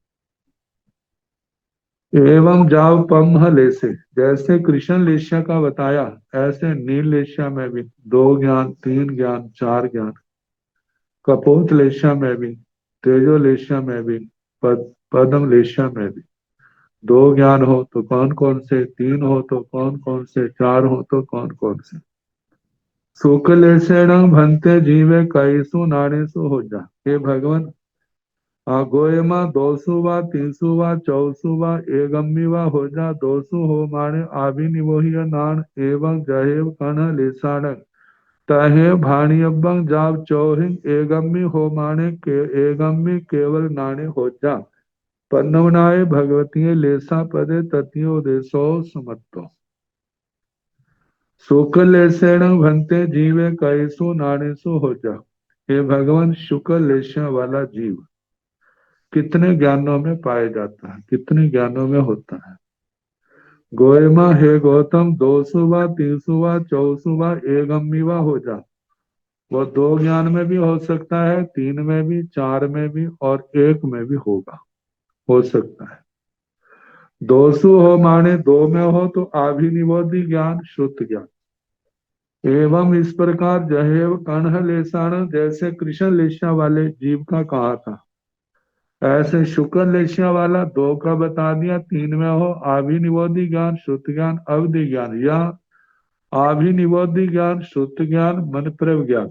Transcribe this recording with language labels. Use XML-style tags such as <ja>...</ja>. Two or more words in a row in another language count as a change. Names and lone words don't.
<pra>एवं जाव पम्ह लेसे,</pra> <hi>जैसे कृष्ण लेशा का बताया, ऐसे नील लेशा में भी दो ज्ञान, तीन ज्ञान, चार ज्ञान, कपोत लेशा में भी, तेजो लेशा में भी, पद्म लेशा में भी दो ज्ञान हो तो कौन कौन से, तीन हो तो कौन कौन से, चार हो तो कौन कौन से।</hi> <pra>शुक्लेशेण भंते जीवे कईसु नानेसु हो जा,</pra> <hi>हे भगवान,</hi> <pra>गोयमा दोसु वा तीसु वा चौसु वा एगम्मी वा हो जा, दोसु हो माने आभि निवोहिय नान एवं जहेव कन लिसाण तहे भाणियबंग जाब चौहिंग एगम्मी हो माने के एगम्मी केवल नाने हो जा, पन्नवनाय भगवती लेसा पदे ततियो देशो समत्तो। शुक्ल लेसेण भंते जीवे कैसु नानेसु हो जा,</pra> <hi>हे भगवान, शुक्ल लेशा वाला जीव कितने ज्ञानों में पाया जाता है, कितने ज्ञानों में होता है। गोयमा हे गौतम,</hi> <pra>दोसुवा तीसुवा चौसुवा एगम्मीवा हो जा,</pra> <hi>वो दो ज्ञान में भी हो सकता है, तीन में भी, चार में भी और एक में भी होगा, हो सकता है।</hi> <pra>दोसु हो माने</pra> <hi>दो में हो तो आभिनिवोधि ज्ञान, शुद्ध ज्ञान। एवं इस प्रकार</hi> <pra>जहेव कण्ह लेसाण,</pra> <hi>जैसे कृष्ण लेशा वाले जीव का कहा था, ऐसे शुक्र लेशिया वाला दो का बता दिया, तीन में हो आभिनिवोधि ज्ञान, शुद्ध ज्ञान, अवधि ज्ञान, या आभिनिवोधि ज्ञान, शुद्ध ज्ञान, मन प्रव ज्ञान।</hi>